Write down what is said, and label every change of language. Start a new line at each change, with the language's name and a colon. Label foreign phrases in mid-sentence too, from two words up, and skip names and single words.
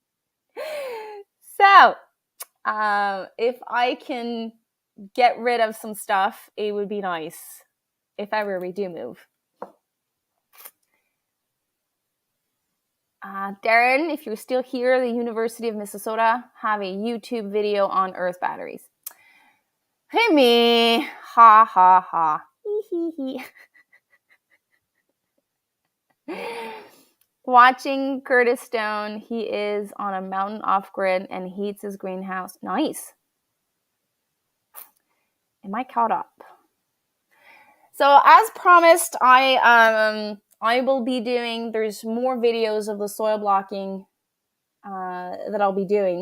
English: So, if I can get rid of some stuff, it would be nice if ever we do move. Darren, if you're still here, the University of Minnesota have a YouTube video on earth batteries. Hey me, ha ha ha, hee hee hee. Watching Curtis Stone, he is on a mountain off-grid and heats his greenhouse. Nice. Am I caught up? So as promised, I will be doing, there's more videos of the soil blocking that I'll be doing.